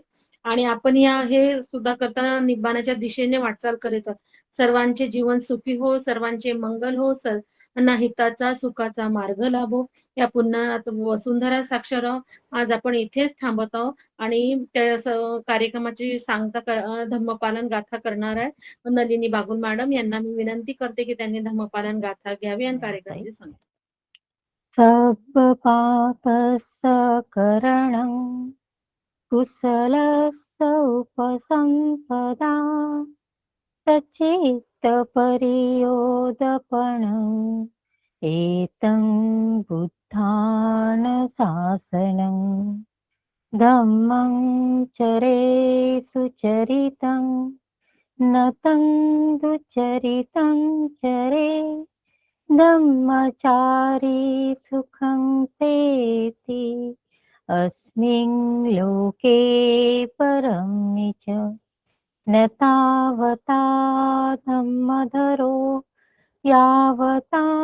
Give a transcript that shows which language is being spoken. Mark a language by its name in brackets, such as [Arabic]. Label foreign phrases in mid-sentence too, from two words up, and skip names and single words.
[Marathi] आणि आपण हे सुद्धा करताना निब्बाणाच्या दिशेने वाटचाल करीत सर्वांचे जीवन सुखी हो, सर्वांचे मंगल हो, सर्वांना हिताचा सुखाचा मार्ग लाभो. या पुन्हा वसुंधरा साक्षरराव आज आपण इथेच थांबत आहोत आणि त्या कार्यक्रमाची सांगता धम्मपालन गाथा करणार आहे नलिनी बागुल मॅडम. यांना मी विनंती करते की त्यांनी धम्मपालन गाथा घ्यावी आणि कार्यक्रमाची सांगता. [Pali] सब पापस्सकरणं कुशलस्य उपसंपदा सच्चित्तपरियोदपणं एतं बुद्धानुशासनं धम्मं चरे सुचरितं नतं दुचरितं चरे धम्मचारी सुखं सेति अस्मिन् लोके परं च न तावता धम्मधरो यावता